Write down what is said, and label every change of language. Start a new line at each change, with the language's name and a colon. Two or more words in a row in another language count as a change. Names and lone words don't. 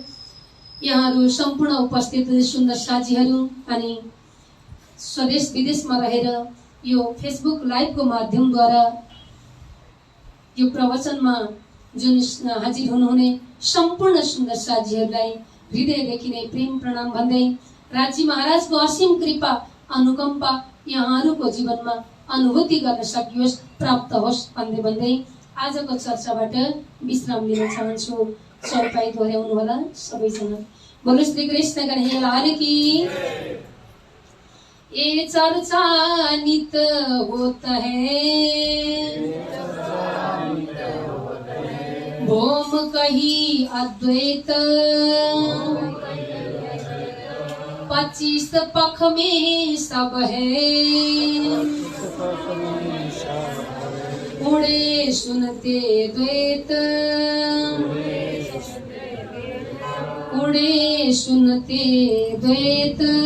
Nepali: यहाँहरू सम्पूर्ण उपस्थित सुन्दर साथीहरू अनि स्वदेश विदेशमा रहेर यो फेसबुक लाइभको माध्यमद्वारा यो प्रवचनमा जुन हाजिर हुनुहुने सम्पूर्ण सुन्दर साथीहरूलाई हृदयदेखि नै प्रेम प्रणाम भन्दै राजी महाराजको असीम कृपा अनुकम्पा यहाँहरूको जीवनमा अनुभूति गर्न सकियोस्, प्राप्त होस् भन्दै आजको चर्चाबाट विश्राम लिन चाहन्छु। चौपाई दोहोऱ्याउनु होला सबैजना।
Hindi: बोलो श्री कृष्ण कन्हैया लाल की। ये चर्चा नित होता है, भोम कही अद्वैत, 25 पख में सब है, उड़े सुनते द्वैत, उड़े सुनते द्वैत।